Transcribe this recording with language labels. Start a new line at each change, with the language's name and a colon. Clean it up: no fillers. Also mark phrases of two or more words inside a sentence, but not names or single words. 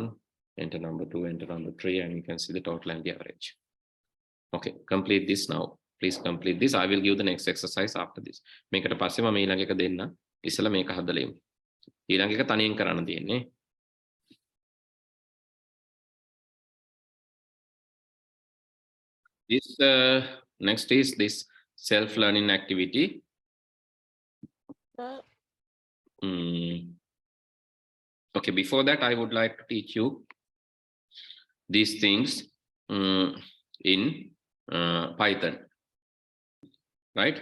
English: enter number 2, enter number 3, and you can see the total and the average. Okay, complete this now. Please complete this. I will give the next exercise after this.
Sinhala: මේකට පස්සේ මම ඊළඟ එක දෙන්න. ඉස්සෙල්ලා මේක හදලා ඉමු. ඊළඟ එක තනියෙන් කරන්න තියෙන්නේ.
English: This next is this self learning activity. Okay, before that I would like to teach you these things in Python, right?